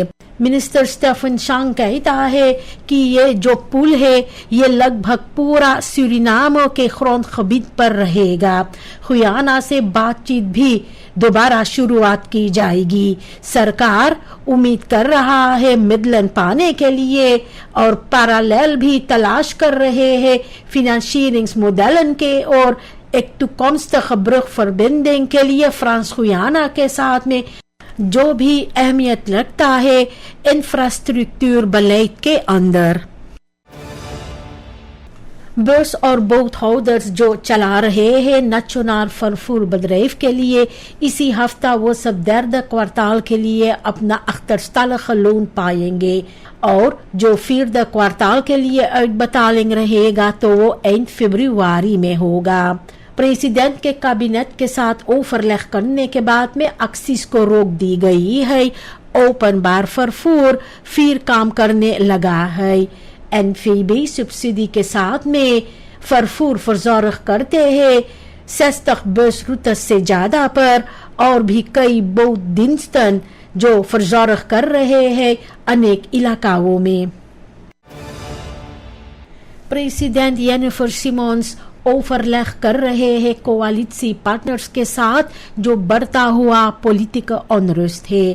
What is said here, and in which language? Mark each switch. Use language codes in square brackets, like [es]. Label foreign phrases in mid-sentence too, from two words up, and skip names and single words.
[hns] मिनिस्टर स्टेफन शांग कहता है कि ये जो पुल है ये लगभग पूरा सूरीनाम के [nl] grond gebied [hns] पर रहेगा। गुयाना से बातचीत भी दोबारा शुरुआत की जाएगी। सरकार उम्मीद कर रहा है मिडलैंड पाने के लिए और पैरेलल भी तलाश कर रहे हैं [nl] financierings modellen [hns] के और एक [nl] toekomstige brugverbinding [hns] के लिए फ्रांस गुयाना के साथ में जो भी अहमियत रखता है [nl] infrastructuur beleid [hns] के अंदर। बस और बोट होल्डर्स जो चला रहे हैं [nl] nationaal vervoer bedrijf [hns] के लिए इसी हफ्ता वो सब [nl] derde kwartaal [hns] के लिए अपना achterstallige लोन पाएंगे और जो [nl] vierde kwartaal [hns] के लिए uitbetaling रहेगा तो वो eind फरवरी में होगा। प्रेसिडेंट के कैबिनेट के साथ ओवरलेग करने के बाद में एक्सिस को रोक दी गई है। [nl] openbaar vervoer [hns] फिर काम करने लगा है। NVB सब्सिडी के साथ में [nl] vervoer verzorg [hns] करते हैं 60 बस रूट्स से ज्यादा पर और भी कई बोटdiensten जो verzorg कर रहे हैं अनेक इलाकाओं में। प्रेसिडेंट जेनिफर सिमोन्स ओवरलेग कर रहे हैं [nl] coalitie partners [hns] के साथ जो बढ़ता हुआ पॉलिटिकल अनरेस्ट है।